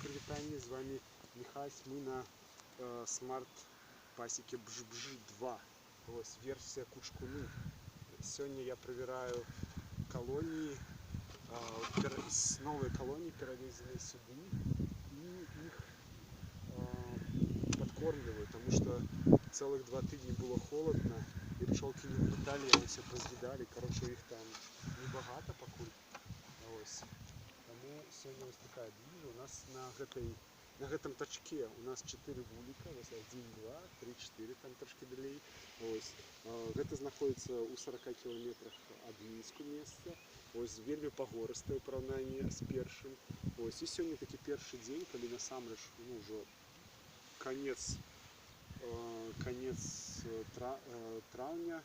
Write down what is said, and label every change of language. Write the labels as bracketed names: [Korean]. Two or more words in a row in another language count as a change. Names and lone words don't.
[Belarusian] вітанне, з вами Михась. Мы на смарт-пасеке Бж-Бж-2. [Ukrainian] Ось версія Кучкуны. [Russian] Сегодня я проверяю колонии, новые колонии, перевезенные сюда, и их подкормливаю, потому что целых 2 тижні было холодно, и пчелки не влетали, они все позъедали. Короче, их там [Belarusian] небагато покуль. Ось. [Ukrainian] Тому сьогодні ось така движа. [Belarusian] У нас на гэтым тачке у нас 4 вуліка, ось 1, 2, 3, 4, там трошки далей. Ось. Гэта знаходіцца ў 40 кіламетрах ад Мінску месца. Ось вельмі пагорыстае ў параўнанні з першым. Ось. І сёння такі першы дзень, калі насамрэч ўжо конец траўня.